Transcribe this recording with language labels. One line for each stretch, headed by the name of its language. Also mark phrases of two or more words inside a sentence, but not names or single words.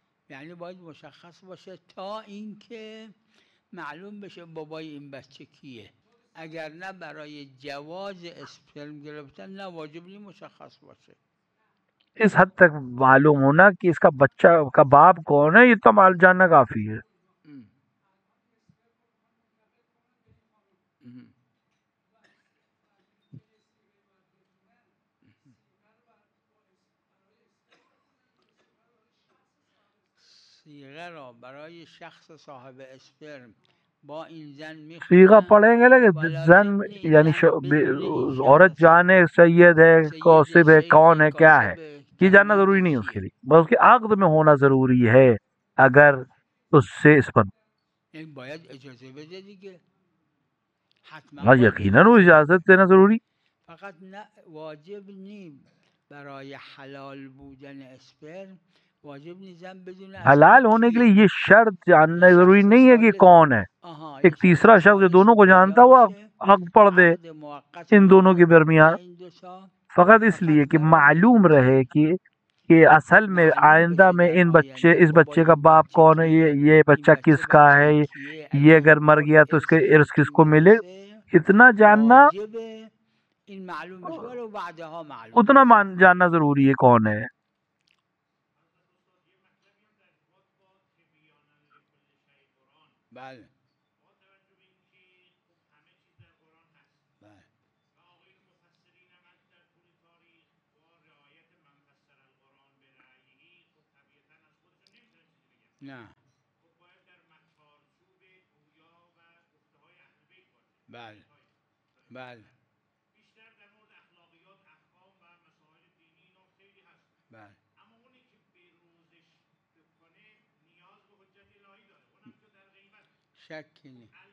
Persian: یعنی باید مشخص باشه تا اینکه معلوم بشه بابای این بچه کیه. اگر نه برای جواز اسپرم گرفتن نه واجب نہیں مشخص باشه.
Urdu: اس حد تک معلوم ہونا کہ اس کا بچہ کا باپ کون ہے، یہ تو جاننا کافی ہے.
Persian: صیغه را برای شخص صاحب اسپرم با این زن
Urdu: صیغہ
Persian: میخونن
Urdu: پڑھیں گے لیکن
Persian: ولا زن ضمن یعنی زن بدون
Urdu: عورت
Persian: ایشان
Urdu: جانے سید ہے، سید قاصب ہے،
Persian: شیخ
Urdu: کون ہے، کیا ہے،
Persian: کاسب
Urdu: یہ جاننا ضروری
Persian: تحویل
Urdu: نہیں ہے اس کے
Persian: چیه.
Urdu: لیے، بس اس کے عقد میں ہونا ضروری ہے. اگر اس سے اس پر
Persian: این باید اجازه بده دیگه، حتما
Urdu: ہاں
Persian: باید
Urdu: یقیناً وہ
Persian: اجازه بده.
Urdu: اجازت دینا ضروری.
Persian: فقط نه واجب نیم برای حلال بودن اسپرم واجب نی زن بدون اصلا
Urdu: حلال ہونے کے
Persian: کیه.
Urdu: لیے یہ شرط
Persian: یه
Urdu: جاننا ضروری
Persian: شخص
Urdu: نہیں ہے کہ
Persian: ثالث
Urdu: کون ہے.
Persian: آها
Urdu: ایک
Persian: یه شخص
Urdu: تیسرا شخص جو دونوں
Persian: ثالثی
Urdu: کو جانتا
Persian: پیدا
Urdu: وہ
Persian: میشه،
Urdu: عقد پڑھ دے
Persian: عقد موقت
Urdu: ان دونوں کے
Persian: بین
Urdu: درمیان،
Persian: این دو تا
Urdu: فقط اس لیے
Persian: فقط
Urdu: کہ
Persian: برای
Urdu: معلوم رہے
Persian: اینکه
Urdu: کہ اصل میں
Persian: معلوم
Urdu: آئندہ
Persian: بشه
Urdu: میں
Persian: در
Urdu: ان بچے
Persian: آینده
Urdu: اس
Persian: بابای
Urdu: بچے کا
Persian: این
Urdu: باپ
Persian: بچه
Urdu: کون ہے،
Persian: کیه،
Urdu: یہ
Persian: این
Urdu: بچہ کس کا
Persian: بچه
Urdu: ہے،
Persian: کیه.
Urdu: یہ
Persian: اگر
Urdu: اگر مر
Persian: مرد
Urdu: گیا تو اس کے
Persian: ارثش
Urdu: ارث
Persian: به
Urdu: کس
Persian: این
Urdu: کو ملے.
Persian: برسه
Urdu: اتنا جاننا
Persian: واجبه این معلوم بشه ولو بعدها معلوم
Urdu: اتنا
Persian: بشه.
Urdu: جاننا ضروری ہے کون ہے.
Persian: بله بله نه بله بله بله شکی نی.